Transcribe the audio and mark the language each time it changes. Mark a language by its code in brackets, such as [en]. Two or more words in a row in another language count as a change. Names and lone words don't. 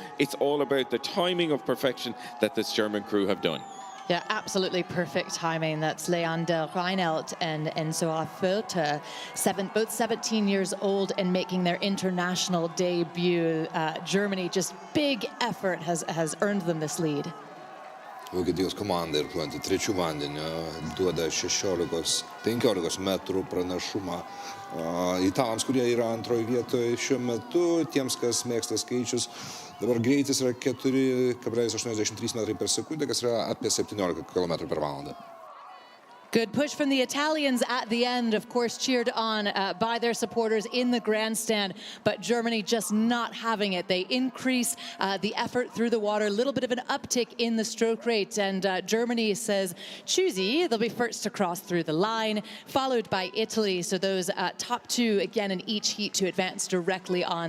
[en] It's all about the timing of perfection that this German crew have done. Yeah, absolutely perfect timing. That's Leander Reinelt and Enzo Flioter, both 17 years old and making their international debut. Germany, just big effort has earned them this lead. [lt] Vokietijos komanda irkluojanti trečių vandeniu duoda 16-15 metrų pranašumą italams, kurie yra antroje vietoje šiuo metu. Tiems, kas mėgsta skaičius, dabar greitis yra 4,83 metrai per sekundę, kas yra apie 17 km per valandą. [en] Good push from the Italians at the end, of course, cheered on by their supporters in the grandstand, but Germany just not having it. They increase the effort through the water, a little bit of an uptick in the stroke rate, and Germany says, choosy, they'll be first to cross through the line, followed by Italy, so those top two, again, in each heat to advance directly on.